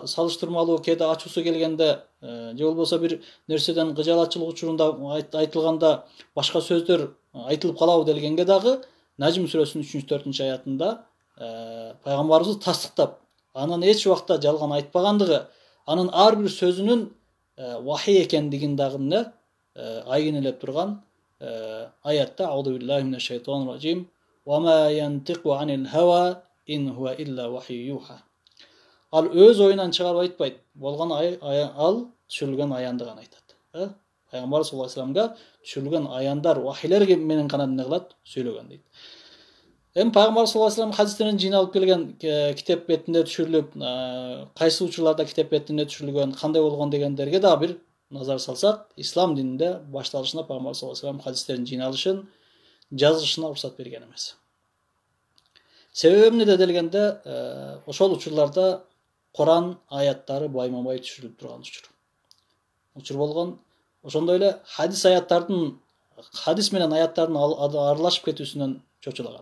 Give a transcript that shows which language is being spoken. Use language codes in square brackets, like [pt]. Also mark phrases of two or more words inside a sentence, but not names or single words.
[ky] салыштырмалуу кээде ачуусу келгенде, же болбосо бир нерседен кыжаалатчылык учурунда айтылганда башка сөздөр айтылып калабы делгенге дагы Najm сүрөсүнүн 3-4 аятында пайгамбарыбыз тастыктап, анын эч убакта жалган айтпагандыгы, анын ар бир сөзүнүн вахий экендигин дагы эмне айгинелеп турган аятта [ar] أعوذ بالله من الشيطان الرجيم. وما ينطق عن الهوى إن هو إلا وحي يوحى. [ky] Ал өз оюнан чыгарып айтпайт. Болгон ал түшүрүлгөн аянды гана айтат. Пайгамбар [ar] صلى الله عليه وسلم [ky] түшүрүлгөн аяндар, вахилер менен гана эмне кылат? Сүйлөгөн дейт. Эми Пайгамбар [ar] صلى الله عليه وسلم [ky] хадистерин жыйналып келген китеп бетинде түшүрүлүп, кайсы учурларда китеп бетинде түшүрүлгөн, кандай болгон дегендерге дагы бир назар салсак, ислам дининде башталышында Пайгамбар [ar] صلى الله عليه وسلم [ky] хадистерин жыйналышын, жазышына уруксат берген эмес. Себеби эмнеде делгенде, ошол учурларда Құран аяттары байма-бай түшіріліп тұрған учур болгон. Ошондой эле хадис менен аяттардын аралашып кетүүсүнөн чочулаган.